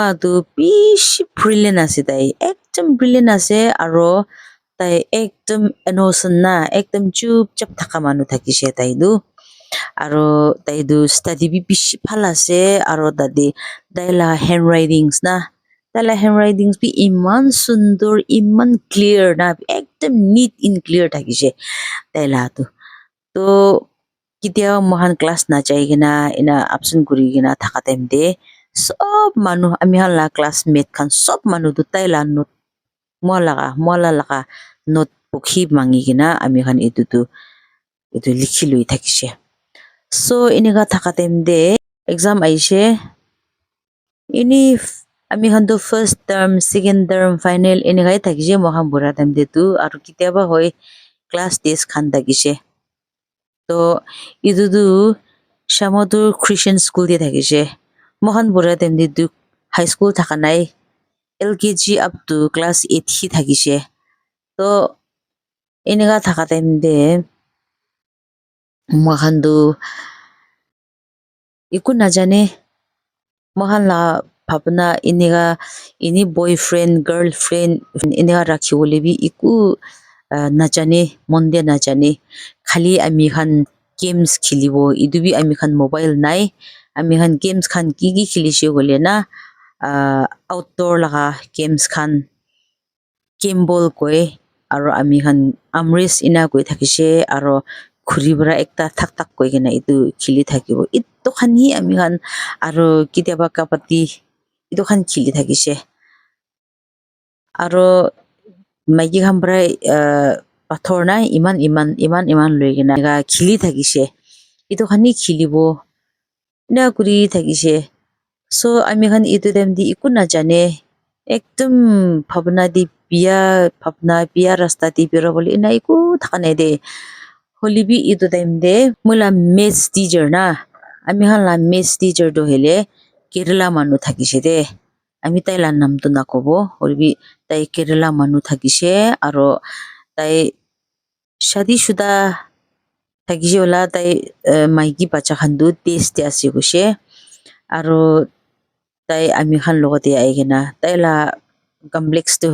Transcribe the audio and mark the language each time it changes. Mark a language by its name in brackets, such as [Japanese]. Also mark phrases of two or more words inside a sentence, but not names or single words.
[Naga Pidgin] tu bishi brilliant ase tai ekdam brilliant ase aro tai ekdam innocent na ekdam chup chap thaka manu thakise tai du aro tai du study bi bishi bhal ase aro tade taila handwritings na taila handwritings bi iman sundor iman clear na ekdam [English] neat and clear [Naga Pidgin] thakise taila tu to kitia mohan class na jai gina ina absent kuri gina thaka time de sob manu ami hala classmate khan sob manu tu taila note moala laga notebook hi mangi gina ami khan itu likhi lui thakise so inega thaka time de exam aishe ini ami khan to [English] first term second term final [Naga Pidgin] inega thakise mohan bura time de tu aru kitia ba hoi class test khan thakise to itu du Shamodur Christian School de thakise mohan bura time de tu [English] high school [Naga Pidgin] thaka nai [English] LKG up to class 8 [Naga Pidgin] hi thakise to enega thaka time de mohan du iku na jane mohan la bhabna inega ini [English] boyfriend girlfriend [Naga Pidgin] inega rakhiwole bi iku na jane monde na jane khali ami khan games khilibo idu bi ami khan mobile nai ami khan games khan ki khilishe gole na outdoor laga games khan [English] game ball [Naga Pidgin] koi aro ami khan amrest ina koi thakise aro khuri bra ekta thak thak koi gina itu khili thakibo itu khan hi ami khan aro kitiaba kabati itu khan khili thakise aro maiki khan bra pathor na iman loi gina khili thakise itu khan hi khilibo na kuri thakise so ami khan itu dem di iku na jane ekdam bhabna biya rasta di bero boli na iku thakane de holibi ito time de mola [English] maths teacher [Naga Pidgin] na ami hala [English] maths teacher [Naga Pidgin] তো hele Kerala manu thakise de ami tailar nam to na kobo holibi tai Kerala manu thakise aro tai shadi shuda thakise ola tai maiki bachha khandu teste ase goise aro tai ami khan logote aigena taila complex to